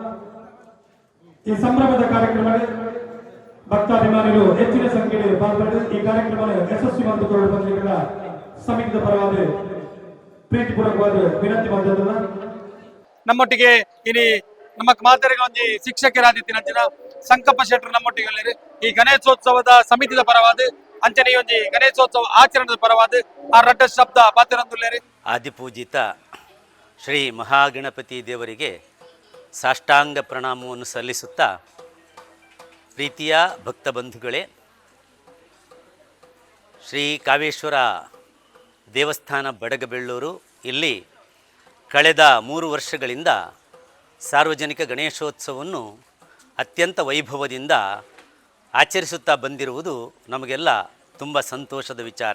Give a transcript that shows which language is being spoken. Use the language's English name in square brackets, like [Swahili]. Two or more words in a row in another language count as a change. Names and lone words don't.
[Kannada] ಈ ಸಂಭ್ರಮದ ಕಾರ್ಯಕ್ರಮ ಭಕ್ತಾಭಿಮಾನಿಗಳು ಹೆಚ್ಚಿನ ಸಂಖ್ಯೆಯಲ್ಲಿ ಪಾಲ್ಗೊಂಡು ಈ ಕಾರ್ಯಕ್ರಮ ಯಶಸ್ವಿ ಮಾಡಿಕೊಳ್ಳುವ ಸಮಿತಿದ ಪರವಾದ ಪ್ರೀತಿಪೂರ್ವಕವಾದ ವಿನಂತಿ ಮಾಡಿದ್ರಲ್ಲ. [Tulu] ನಮ್ಮೊಟ್ಟಿಗೆ ಇನಿ ನಮ್ಮ ಮಾತೆರೆಗೆ ಒಂಜಿ ಶಿಕ್ಷಕರಾದಿತ್ತಿನ ಸಂಕಪ್ಪ ಶೆಟ್ಟರು ನಮ್ಮೊಟ್ಟಿಗೆ ಈ ಗಣೇಶೋತ್ಸವದ ಸಮಿತಿದ ಪರವಾದ ಅಂಚನೆ ಈ ಒಂಜಿ ಗಣೇಶೋತ್ಸವ ಆಚರಣೆದ ಪರವಾದ ಆ ರಡ್ಡ ಶಬ್ದ ಪಾತಿರಂದುಲ್ಲೇರಿ. [Kannada] ಆದಿಪೂಜಿತ ಶ್ರೀ ಮಹಾಗಣಪತಿ ದೇವರಿಗೆ ಸಾಷ್ಟಾಂಗ ಪ್ರಣಾಮವನ್ನು ಸಲ್ಲಿಸುತ್ತಾ, ಪ್ರೀತಿಯ ಭಕ್ತ ಬಂಧುಗಳೇ, ಶ್ರೀ ಕಾವೇಶ್ವರ ದೇವಸ್ಥಾನ ಬಡಗಬೆಳ್ಳೂರು ಇಲ್ಲಿ ಕಳೆದ 3 ವರ್ಷಗಳಿಂದ ಸಾರ್ವಜನಿಕ ಗಣೇಶೋತ್ಸವವನ್ನು ಅತ್ಯಂತ ವೈಭವದಿಂದ ಆಚರಿಸುತ್ತಾ ಬಂದಿರುವುದು ನಮಗೆಲ್ಲ ತುಂಬ ಸಂತೋಷದ ವಿಚಾರ.